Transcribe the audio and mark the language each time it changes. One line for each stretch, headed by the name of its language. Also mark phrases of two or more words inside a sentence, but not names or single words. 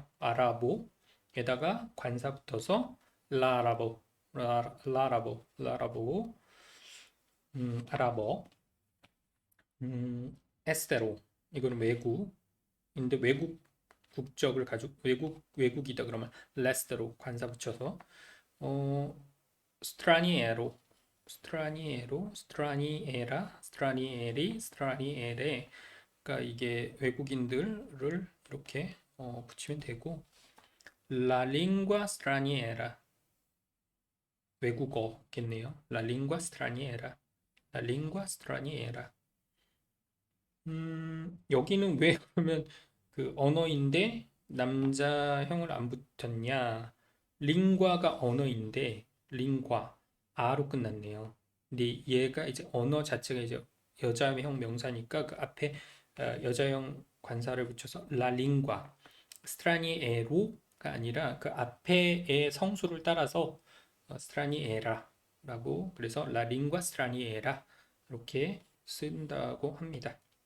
Korean: 아라보에다가 관사 붙어서
Italian: l'arabo l'arabo
Korean: 아랍어 에스테로 이거는 외국인데 외국 국적을 가지고 외국이다 그러면 레스테로 관사 붙여서 어 스트라니에로 스트라니에레 그러니까 이게 외국인들을 이렇게 붙이면 되고
Italian: La lingua straniera
Korean: 외국어겠네요.
Italian: La lingua straniera La lingua straniera
Korean: 여기는 왜 그러면 그 언어인데 남자형을 안 붙였냐? 링과가 언어인데 링과 아로 끝났네요. 근데 얘가 이제 언어 자체가 이제 여자형 명사니까 그 앞에 여자형 관사를 붙여서
Italian: la lingua straniero
Korean: 아니라 그 앞에의 성수를 따라서 스트라니에라라고 그래서
Italian: la lingua straniera
Korean: 이렇게 쓴다고 합니다.